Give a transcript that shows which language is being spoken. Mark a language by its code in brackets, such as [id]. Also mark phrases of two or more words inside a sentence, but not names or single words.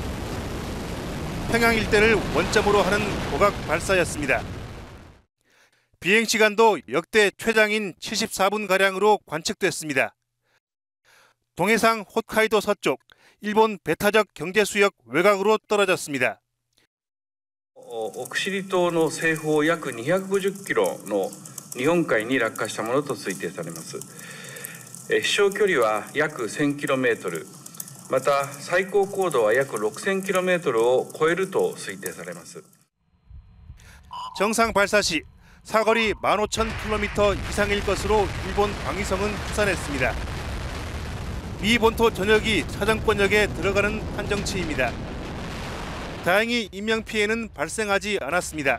[ko] 평양 일대를 원점으로 하는 고각 발사였습니다. 비행 시간도 역대 최장인 74분가량으로 관측됐습니다. 동해상 홋카이도 서쪽, 일본 배타적 경제수역 외곽으로 떨어졌습니다. [ja] 奥尻島の西方約250キロの日本海に落下したものと推定されます。飛翔距離は約 1000km、また最高高度は約 6000kmを超えると推定されます。 [ko] 정상 발사 시 사거리 15,000km 이상일 것으로 일본 방위성은 추산했습니다. 미 본토 전역이 사정권역에 들어가는 판정치입니다. 다행히 인명피해는 발생하지 않았습니다.